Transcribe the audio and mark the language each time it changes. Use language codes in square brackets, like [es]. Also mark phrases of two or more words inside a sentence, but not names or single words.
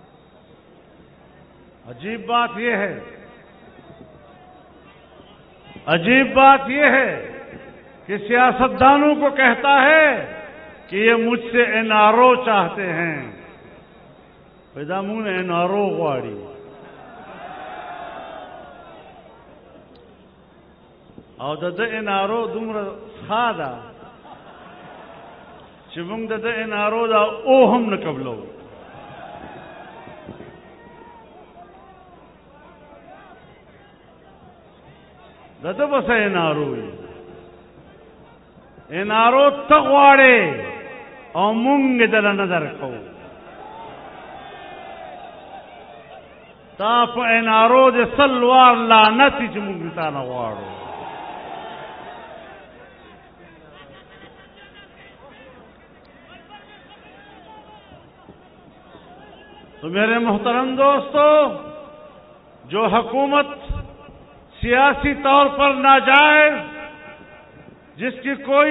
[ur] عجیب بات یہ ہے، عجیب بات یہ ہے کہ سیاستدانوں کو کہتا ہے کہ یہ مجھ سے این آر او چاہتے ہیں۔ [ps] پیدامون این آر او غواړي او د این آر او دومره ښه ده چې موږ د این آر او دا او هم نه قبلو۔ دته بس این آر او این آر او ته غواړې او موږ دله نه درکوو۔ تا په این آر او د سلوار لعنت چې موږ تا نه غواړو۔ [ur] تو میرے محترم دوستو، جو حکومت سیاسی طور پر ناجائز، جس کی کوئی